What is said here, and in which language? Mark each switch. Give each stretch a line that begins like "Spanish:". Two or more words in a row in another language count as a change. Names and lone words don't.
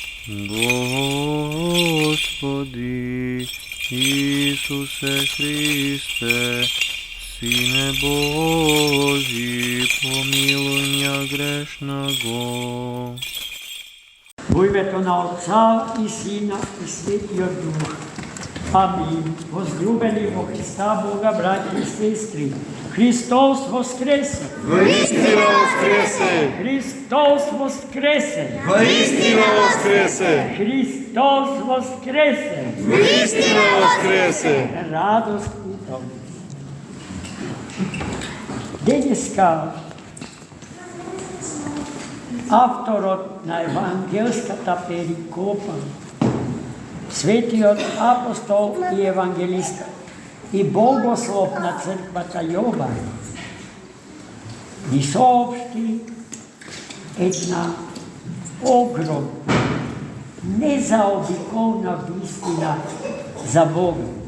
Ukrainian: Господи Ісусе Христе, Сине Божий, помилуй меня грешного.
Macedonian: Во името на Отца и Сина и Светия Дух. Амин. Возлюбени во Христа Бога,
Russian: братья и сестры,
Macedonian: Христос воскресе! Воистину воскресе! Христос воскресе! Воистину воскресе! Христос воскресе! Воистину воскресе! Радост у том. Денеска авторот на евангелската перикопа, светиот апостол и евангелист и богослов на црквата Јован, ни соопшти една огромна, незаобиколна вистина за Бога.